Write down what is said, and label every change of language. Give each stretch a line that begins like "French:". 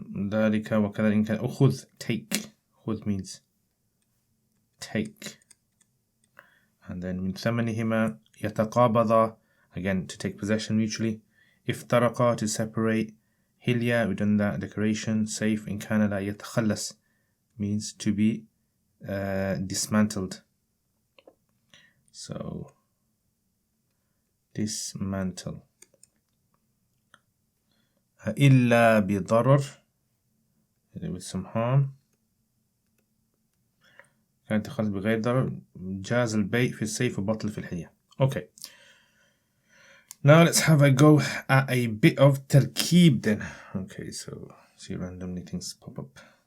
Arabic: ذلك وكذا إن كان أخذ, take.
English: أخذ means take. And then
Arabic: من ثمنهما يتقابضا,
English: again to take possession mutually. افترقا, to separate. حلية, we've done that, decoration.
Arabic: سيف إن كان لا يتخلص
English: means to be dismantled. So dismantle.
Arabic: إلا بضرر,
English: with some harm.
Arabic: كانت تخلص بغير ضرر. جاز البيع في السيف وبطل في الحلية.
English: Okay. Now let's have a go at a bit of tarkeeb then. Okay, so see randomly things pop up.